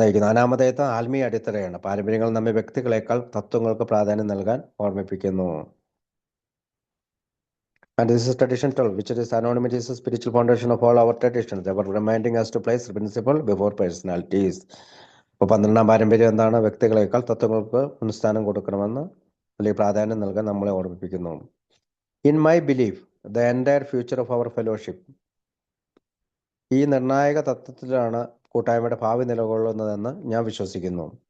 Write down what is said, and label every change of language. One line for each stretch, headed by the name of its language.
Malayalam: അനാമധേയത്വം ആത്മീയ അടിത്തറയാണ്. പാരമ്പര്യങ്ങൾ നമ്മെ വ്യക്തികളെക്കാൾ തത്വങ്ങൾക്ക് പ്രാധാന്യം നൽകാൻ ഓർമ്മിപ്പിക്കുന്നു.
English: And this is tradition 12, which is anonymity is the spiritual foundation of all our traditions. They were reminding us to place principle before personalities.
Malayalam: അപ്പോൾ 12ാം പാരമ്പര്യം എന്താണ്? വ്യക്തികളെക്കാൾ തത്വങ്ങൾക്ക് മുൻസ്ഥാനം കൊടുക്കണമെന്ന് അല്ലെങ്കിൽ പ്രാധാന്യം നൽകാൻ നമ്മളെ ഓർമ്മിപ്പിക്കുന്നു.
English: in my belief the entire future of our fellowship,
Malayalam: ഈ നിർണായക തത്വത്തിലാണ് കൂട്ടായ്മയുടെ ഭാവി നിലകൊള്ളുന്നതെന്ന് ഞാൻ വിശ്വസിക്കുന്നു.